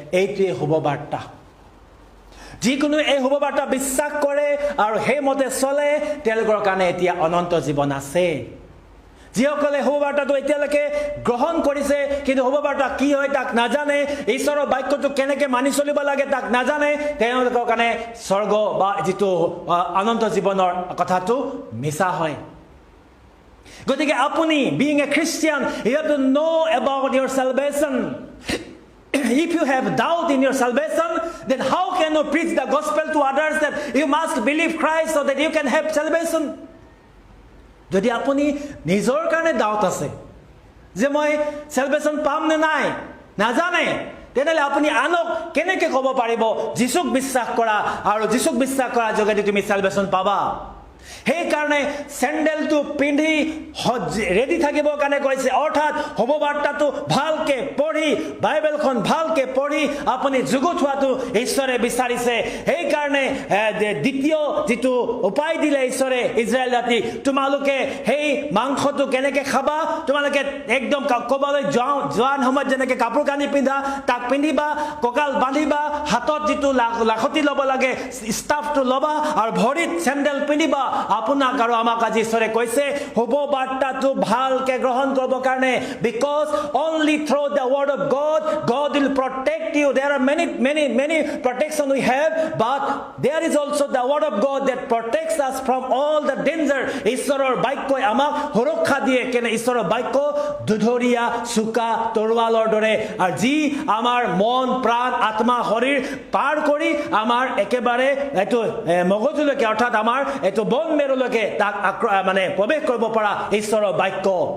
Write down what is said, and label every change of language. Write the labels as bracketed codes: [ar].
[as] এইটোৱে শুভবাৰ্তা। যিকোনো এই শুভবাৰ্তা বিশ্বাস কৰে আৰু সেইমতে চলে, তেওঁলোকৰ কাৰণে এতিয়া অনন্ত জীৱন আছে। যিসকলে শুভবাৰ্তাটো এতিয়ালৈকে গ্ৰহণ কৰিছে কিন্তু শুভবাৰ্তা কি হয় তাক নাজানে, ঈশ্বৰৰ বাক্যটো কেনেকৈ মানি চলিব লাগে তাক নাজানে, তেওঁলোকৰ কাৰণে স্বৰ্গ বা যিটো অনন্ত জীৱনৰ কথাটো মিছা হয়। গতিকে আপুনি [en] being a Christian, you have to know about your salvation. If you have doubt in your salvation, then how can you preach the gospel to others that you must believe Christ so that you can have salvation? [as] যদি আপুনি নিজৰ কাৰণে doubt আছে যে মই salvation পাম নে নাই নাজানে, তেনেহ'লে আপুনি আনক কেনেকৈ ক'ব পাৰিব যীশুক বিশ্বাস কৰা আৰু যীশুক বিশ্বাস কৰাৰ যোগেদি তুমি salvation পাবা? সেইকাৰণে চেণ্ডেলটো পিন্ধি ৰেডি থাকিবৰ কাৰণে কৈছে, অৰ্থাৎ শুভবাৰ্তাটো ভালকৈ পঢ়ি, বাইবেলখন ভালকৈ পঢ়ি আপুনি যুগুত হোৱাটো ঈশ্বৰে বিচাৰিছে। সেইকাৰণে দ্বিতীয় যিটো উপায় দিলে ঈশ্বৰে ইজৰাইল জাতি, তোমালোকে সেই মাংসটো কেনেকৈ খাবা, তোমালোকে একদম ক'বলৈ যোৱাৰ সময়ত যেনেকৈ কাপোৰ কানি পিন্ধা তাক পিন্ধিবা, কঁকাল বান্ধিবা, হাতত যিটো লাখতি ল'ব লাগে ষ্টাফটো ল'বা আৰু ভৰিত চেণ্ডেল পিন্ধিবা। আপোনাক আৰু আমাক আজি ঈশ্বৰে কৈছে শুভবাৰ্তাটো ভালকৈ গ্ৰহণ কৰিবৰ কাৰণে, [en] because only through the word of God will protect you. There are many protection we have, but there is also the word of God that protects us from all the danger. [as] ঈশ্বৰৰ বাক্যই আমাক সুৰক্ষা দিয়ে, কেনে ঈশ্বৰৰ বাক্য দুধৰীয়া চোকা তৰোৱালৰ দৰে, আৰু যি আমাৰ মন প্ৰাণ আত্মা শৰীৰ পাৰ কৰি আমাৰ একেবাৰে এইটো মগজুলৈকে, অৰ্থাৎ আমাৰ এইটো বন মেৰুলৈকে তাক মানে প্ৰৱেশ কৰিব পৰা ঈশ্বৰৰ বাক্য।